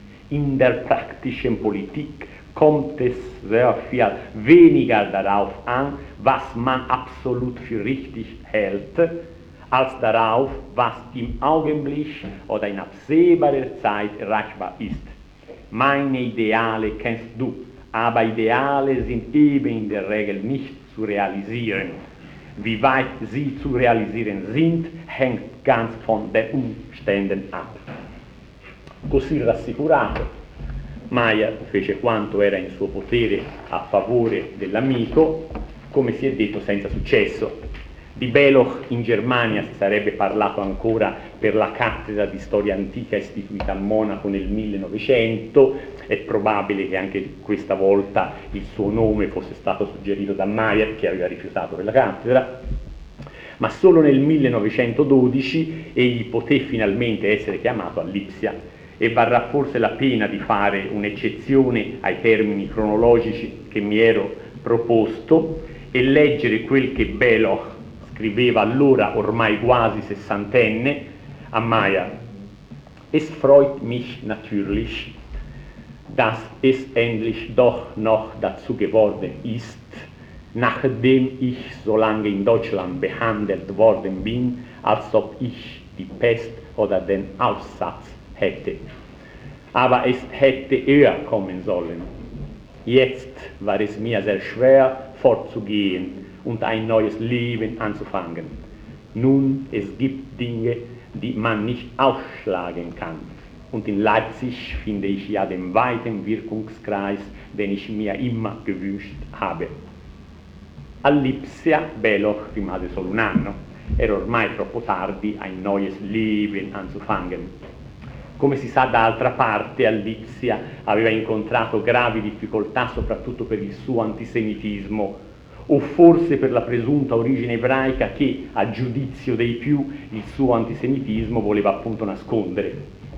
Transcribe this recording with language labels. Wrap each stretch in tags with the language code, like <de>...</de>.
<de>In der praktischen Politik kommt es sehr viel weniger darauf an, was man absolut für richtig hält, als darauf, was im Augenblick oder in absehbarer Zeit erreichbar ist. Meine Ideale kennst du, aber Ideale sind eben in der Regel nicht zu realisieren. Wie weit sie zu realisieren sind, hängt ganz von den Umständen ab.</de> <it>Così rassicurato, Meyer fece quanto era in suo potere a favore dell'amico, come si è detto senza successo. Di Beloch in Germania si sarebbe parlato ancora per la cattedra di storia antica istituita a Monaco nel 1900, è probabile che anche questa volta il suo nome fosse stato suggerito da Meyer, che aveva rifiutato quella cattedra. Ma solo nel 1912 egli poté finalmente essere chiamato a Lipsia. E varrà forse la pena di fare un'eccezione ai termini cronologici che mi ero proposto e leggere quel che Beloch scriveva allora, ormai quasi sessantenne, a Meyer.</it> <de>Es freut mich natürlich, dass es endlich doch noch dazu geworden ist, nachdem ich so lange in Deutschland behandelt worden bin, als ob ich die Pest oder den Aussatz hätte. Aber es hätte eher kommen sollen. Jetzt war es mir sehr schwer, fortzugehen und ein neues Leben anzufangen. Nun, es gibt Dinge, die man nicht ausschlagen kann. Und in Leipzig finde ich ja den weiten Wirkungskreis, den ich mir immer gewünscht habe.</de> <it>A Lipsia Beloch rimase solo un anno. Era ormai troppo tardi,</it> <de>ein neues Leben anzufangen.</de> <it>Come si sa, d'altra parte, a Lipsia aveva incontrato gravi difficoltà soprattutto per il suo antisemitismo, o forse per la presunta origine ebraica che, a giudizio dei più, il suo antisemitismo voleva appunto nascondere.</it>